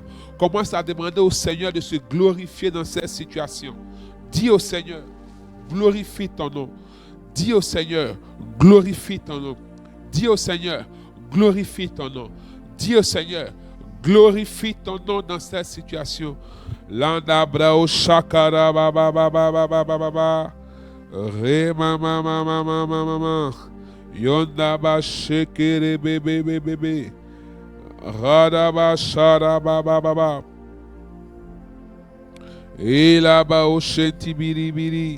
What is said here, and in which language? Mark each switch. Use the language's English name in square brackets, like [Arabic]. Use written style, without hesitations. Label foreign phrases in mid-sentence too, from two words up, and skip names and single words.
[French] Commence à demander au Seigneur de se glorifier dans cette situation. Dis au Seigneur, glorifie ton nom. Dis au Seigneur, glorifie ton nom. Dis au Seigneur, glorifie ton nom. Dis au Seigneur, glorifie ton nom dans cette situation. Landa brao shakara baba baba baba baba. Re mama mama mama mama. Yonda ba shekere bebe bebe bebe. Rada ba shara baba baba. Ila ba o shenti biri biri.